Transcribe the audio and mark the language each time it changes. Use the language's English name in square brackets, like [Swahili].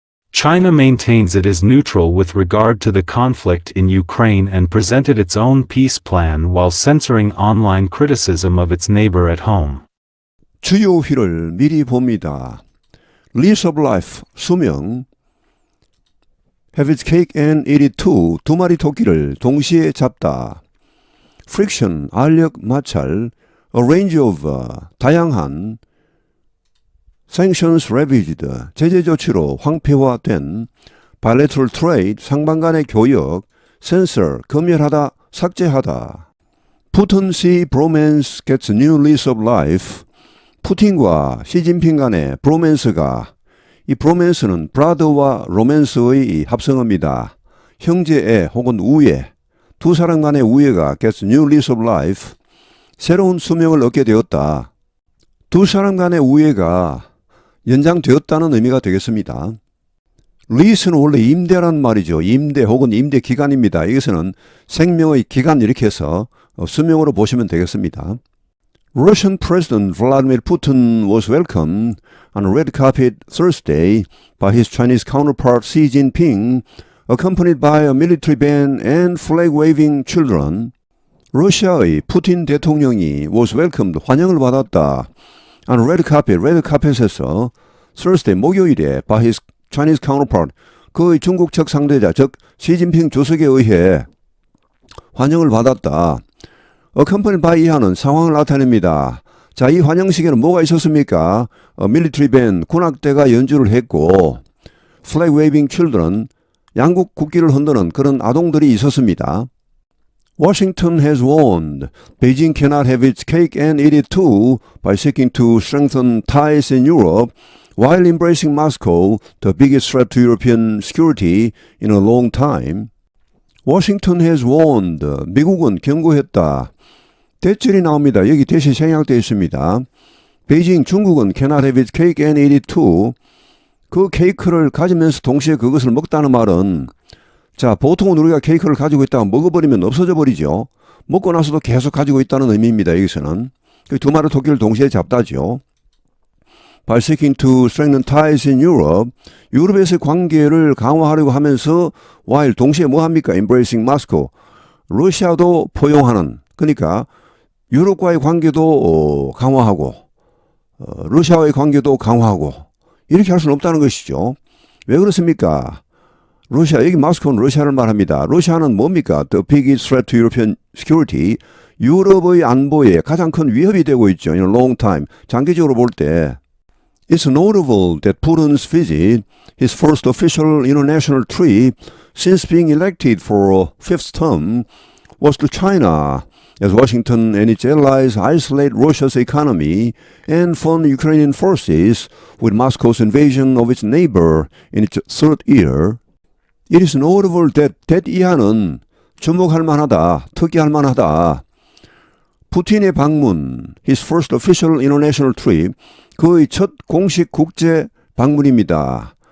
[English] China maintains it is neutral with regard to the conflict in Ukraine and presented its own peace plan while censoring online criticism of its neighbor at home. [Korean] 주요 휘를 미리 봅니다. [English] Lease of life, 수명 Have its cake and eat it too, [Korean] 두 마리 토끼를 동시에 잡다. Friction, 알력, 마찰 A range of, 다양한 Sanctions ravaged, 제재 조치로 황폐화된 Bilateral trade, 상방 간의 교역 Censor, 검열하다, 삭제하다 [English] Putin-Xi bromance gets new lease of life [Korean] 푸틴과 시진핑 간의 브로맨스가 이 브로맨스는 브라더와 로맨스의 합성어입니다. 형제애 혹은 우애 두 사람 간의 우애가 [English] gets new lease of life [Korean] 새로운 수명을 얻게 되었다. 두 사람 간의 우애가 연장되었다는 의미가 되겠습니다. 리스는 원래 임대란 말이죠. 임대 혹은 임대 기간입니다. 이것은 생명의 기간 이렇게 해서 수명으로 보시면 되겠습니다. [English] Russian President Vladimir Putin was welcomed on a red carpet Thursday by his Chinese counterpart Xi Jinping, accompanied by a military band and flag-waving children. [Korean] 러시아의 푸틴 대통령이 [English] was welcomed, [Korean] 환영을 받았다. on red carpet, red carpet에서 Thursday, 목요일에 [English] by his Chinese counterpart, [Korean] 그의 중국 측 상대자, 즉 시진핑 주석에 의해 환영을 받았다. accompanied by 이하는 상황을 나타냅니다. 자, 이 환영식에는 뭐가 있었습니까? military band, 군악대가 연주를 했고 [English] flag waving children, [Korean] 양국 국기를 흔드는 그런 아동들이 있었습니다. [English] Washington has warned Beijing cannot have its cake and eat it too by seeking to strengthen ties in Europe while embracing Moscow, the biggest threat to European security in a long time. Washington has warned. [Korean] 미국은 경고했다. 대절이 나옵니다. 여기 대신 생략되어 있습니다. 베이징, 중국은 [English] cannot have its cake and eat it too. [Korean] 그 케이크를 가지면서 동시에 그것을 먹다는 말은 자, 보통은 우리가 케이크를 가지고 있다가 먹어버리면 없어져 버리죠. 먹고 나서도 계속 가지고 있다는 의미입니다. 여기서는. 두 마리 토끼를 동시에 잡다죠. [English] By seeking to strengthen ties in Europe, [Korean] 유럽에서의 관계를 강화하려고 하면서 while 동시에 뭐 합니까? [English] Embracing Moscow. [Korean] 러시아도 포용하는, 그러니까 유럽과의 관계도 강화하고 러시아와의 관계도 강화하고 이렇게 할 수는 없다는 것이죠. 왜 그렇습니까? 러시아, 여기 마스코는 러시아를 말합니다. 러시아는 뭡니까? [English] The biggest threat to European security. [Korean] 유럽의 안보에 가장 큰 위협이 되고 있죠. [English] In a long time. [Korean] 장기적으로 볼 때. [English] It's notable that Putin's visit, his first official international trip since being elected for a fifth term, was to China, as Washington and its allies isolate Russia's economy and fund Ukrainian forces with Moscow's invasion of its neighbor in its third year. It is notable that [Korean] 이하는 주목할 만하다, 특이할 만하다. 푸틴의 방문, [English] his first official international trip, [Korean] 그의 첫 공식 국제 방문입니다.